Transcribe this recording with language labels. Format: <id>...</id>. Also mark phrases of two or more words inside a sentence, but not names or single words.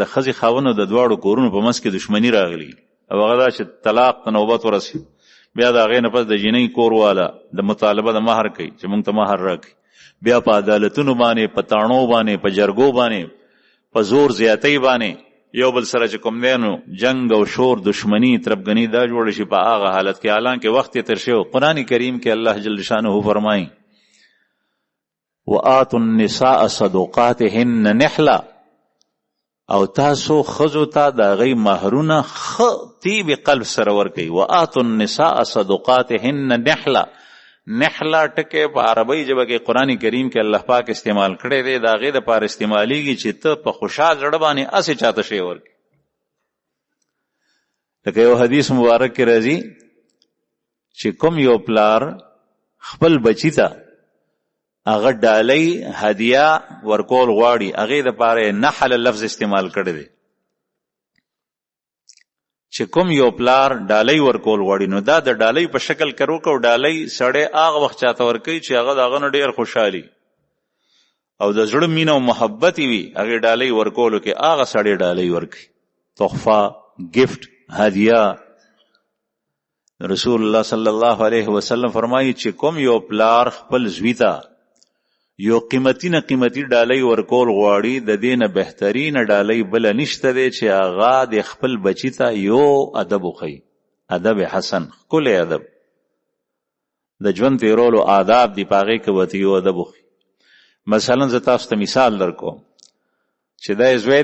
<ps>خزي خاونه د دواړو کورونو په منځ کې دښمنی راغلي او هغه چې طلاق ته نوبت ورسي بیا دا هغه نه پس د جنۍ کور والا د مطالبه د مہر کوي چې مونږ ته مہر راکړي بیا په عدالتونو باندې په تاڼو باندې په جرګو باندې په زور زیاتۍ باندې یو بل سره چې کوم دینو جنگ او شور دشمنی طرفګنی دا جوړ شي په هغه حالت کې حالانکه وخت تر شو قرآن کریم کې الله</ps> <ar>جل شانه</ar> <ps>فرمایي</ps> <ar>وآتوا النساء صدقاتهن نحلا</ar> <ps>او تاسو خزو ته دا غي مہرونه طيب قلب سره ورکي</ps> <ar>وآتوا النساء صدقاتهن نحلا</ar> <ps>نحلا ټکه په عربی ژبه کې قرآن کریم کې الله پاک استعمال کړی دی دا غي د پاره استعماليږي چې ته په خوشحال زړه باندې اسې چاته شی ورکي لکه یو حدیث مبارک کې راځي چې کوم یو پلار خپل بچی ته هغه ډالۍ هدیه ورکول غواړي هغه د پاره نحل لفظ استعمال کړی دی چې کوم یو پلار ډالۍ ورکول غواړي نو دا د ډالۍ په شکل کرو کو ډالۍ سړی هغه وخت چاته ورکي چې هغه دغه ډیر خوشحالي او د زړه مینه او محبت وي هغه ډالۍ ورکولو کې هغه سړی ډالۍ ورکي تحفه گفت هدیه رسول الله</ps> <ar>صلی الله علیه وسلم</ar> <ps>فرمایي چې کوم یو پلار خپل زوی ته یو قیمتي ډالۍ ورکول غواړي د دینه بهترین ډالۍ بل نشته دی چې هغه د خپل بچی ته یو ادب وخی ادب حسن کل ادب د ژوند تیرولو آداب دی پاغه کې وته یو ادب وخی مثلا زه تاسو ته مثال درکوم چې دا زوی</ps>